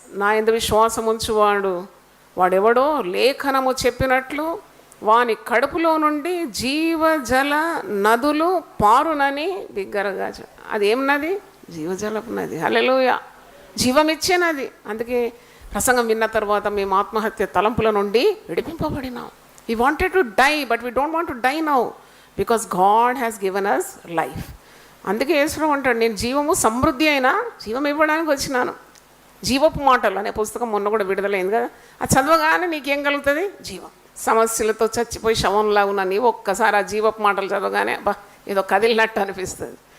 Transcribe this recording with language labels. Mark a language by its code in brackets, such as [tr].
[te] నా యందు విశ్వాసం ఉంచువాడు వాడెవడో లేఖనము చెప్పినట్లు వాని కడుపులో నుండి జీవజల నదులు పారునని బిగ్గరగా. అది ఏం నది? జీవజలపు నది. హల్లెలూయా. జీవమిచ్చే నది. అందుకే ప్రసంగం విన్న తర్వాత మేము ఆత్మహత్య తలంపుల నుండి విడిపింపబడినాం. [en] We wanted to die, but we don't want to die now because God has given us life. [te] అందుకే యేసు అంటాడు, నేను జీవము సమృద్ధి అయినా జీవం ఇవ్వడానికి వచ్చినాను. జీవపు మాటలు అనే పుస్తకం మొన్న కూడా విడుదలైంది కదా. అది చదవగానే నీకేం కలుగుతుంది? జీవం. సమస్యలతో చచ్చిపోయి శవంలా ఉన్న నీవు ఒక్కసారి ఆ జీవపు మాటలు చదవగానే బా ఏదో కదిలినట్టు అనిపిస్తుంది.